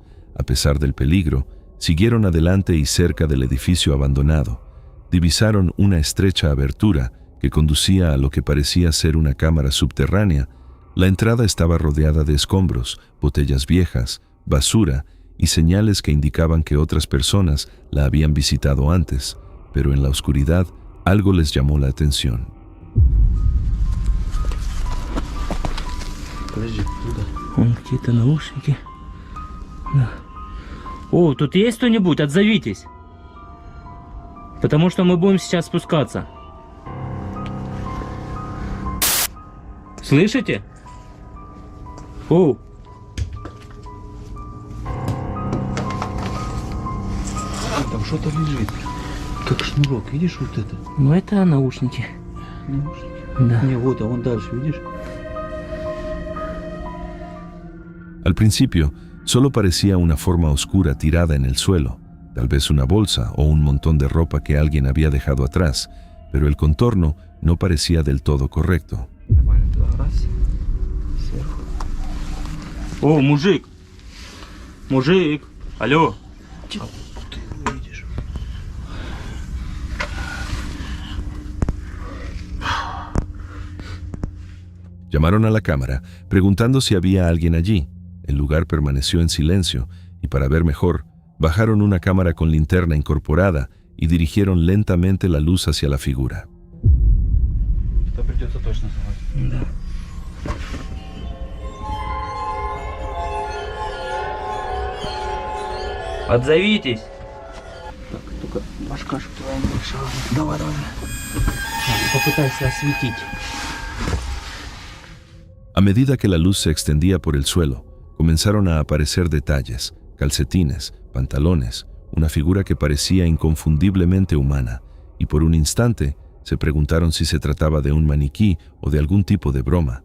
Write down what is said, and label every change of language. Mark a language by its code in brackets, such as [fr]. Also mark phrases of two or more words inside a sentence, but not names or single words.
[es] A pesar del peligro, siguieron adelante y cerca del edificio abandonado, divisaron una estrecha abertura que conducía a lo que parecía ser una cámara subterránea. La entrada estaba rodeada de escombros, botellas viejas, basura y señales que indicaban que otras personas la habían visitado antes, pero en la oscuridad algo les llamó la atención. [ru] Подожди, туда. Вон какие-то наушники. Да. О, тут есть кто-нибудь? Отзовитесь. Потому что мы будем сейчас спускаться. Слышите? О! Там что-то лежит. Как шнурок, видишь вот это? Ну это наушники. Наушники. Да. Не, вот, а вон дальше, видишь? [es] Al principio, solo parecía una forma oscura tirada en el suelo, tal vez una bolsa o un montón de ropa que alguien había dejado atrás, pero el contorno no parecía del todo correcto. [ru] О, мужик! Мужик! Алло! Ты видишь? [es] Llamaron a la cámara, preguntando si había alguien allí. El lugar permaneció en silencio, y para ver mejor, bajaron una cámara con linterna incorporada y dirigieron lentamente la luz hacia la figura. [ru] Это придется точно звать. Да. Отзовитесь! Так, только башка, чтобы твоя не мешала. Давай, давай. Попытайся осветить. [es] A medida que la luz se extendía por el suelo, comenzaron a aparecer detalles, calcetines, pantalones, una figura que parecía inconfundiblemente humana, y por un instante se preguntaron si se trataba de un maniquí o de algún tipo de broma.